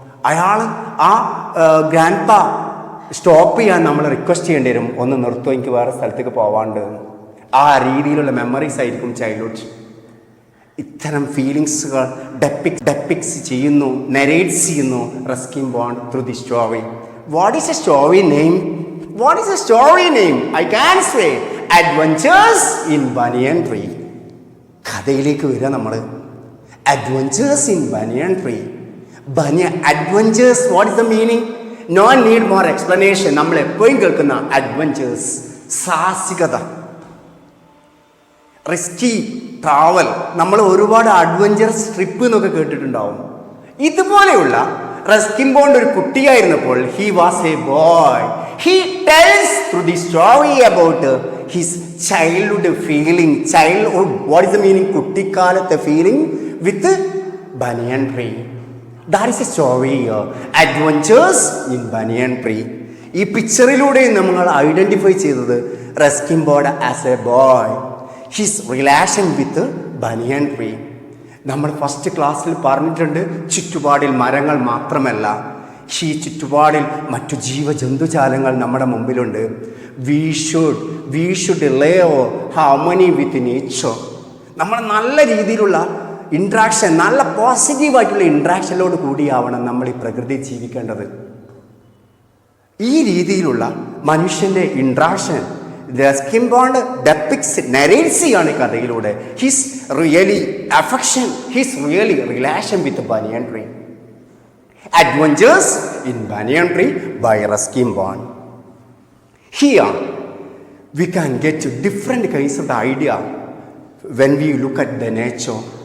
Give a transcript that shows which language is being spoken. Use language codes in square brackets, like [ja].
[ml] അയാൾ ആ ഗ്രാൻഡ് പാ സ്റ്റോപ്പ് ചെയ്യാൻ നമ്മൾ റിക്വസ്റ്റ് ചെയ്യേണ്ടി വരും. ഒന്ന് നിർത്തുമോ, എനിക്ക് വേറെ സ്ഥലത്തേക്ക് പോവാണ്ട്. ആ രീതിയിലുള്ള മെമ്മറീസ് ആയിരിക്കും ചൈൽഡ്ഹുഡ്. ഇത്തരം ഫീലിങ്സുകൾ ഡെപ്പിക്സ് ചെയ്യുന്നു, നെറേറ്റ്സ് ചെയ്യുന്നു Ruskin bond [en] Through the story. What is a story name? What is the story name? I can say Adventures in Banyan Tree. [ml] കഥയിലേക്ക് വരിക നമ്മൾ. Adventures in Banyan Tree. [en] Adventures, what is the meaning? No need more explanation. [ml] നമ്മൾ എപ്പോഴും കേൾക്കുന്ന [en] adventures. [ml] സാഹസികത, risky travel. നമ്മൾ ഒരുപാട് adventurous trip എന്നൊക്കെ കേട്ടിട്ടുണ്ടാവും. ഇതുപോലെയുള്ള റസ്കിൻ ബോണ്ട് ഒരു കുട്ടിയായിരുന്നപ്പോൾ, [en] He was a boy. He tells through the story about his childhood feeling. Childhood, what is the meaning? കുട്ടിക്കാലത്തെ feeling with banyan tree. That is a story, adventures in banyan tree. [ml] ഈ പിക്ചറിലൂടെ നമ്മൾ identify ചെയ്തത് [en] Ruskin Bond as a boy, his relation with banyan tree. [ml] നമ്മൾ first ക്ലാസ്സിൽ പറഞ്ഞിട്ടുണ്ട്, ചുറ്റുപാടിൽ മരങ്ങൾ മാത്രമല്ല, ഈ ചുറ്റുപാടിൽ മറ്റു ജീവജന്തുജാലങ്ങൾ നമ്മുടെ മുമ്പിലുണ്ട്. [en] We should live harmony with nature. [ml] നമ്മൾ നല്ല രീതിയിലുള്ള ഇൻട്രാക്ഷൻ, നല്ല പോസിറ്റീവായിട്ടുള്ള ഇൻട്രാക്ഷനിലോട് കൂടിയാവണം നമ്മൾ ഈ പ്രകൃതി ജീവിക്കേണ്ടത്. ഈ രീതിയിലുള്ള മനുഷ്യൻ്റെ interaction Ruskin bond depicts, narrates ആണ് ഈ കഥയിലൂടെ. [en] His really affection, his really relation with banyan tree. Adventures in banyan tree by Ruskin Bond. Here we can get different kinds of the idea when we look at the nature.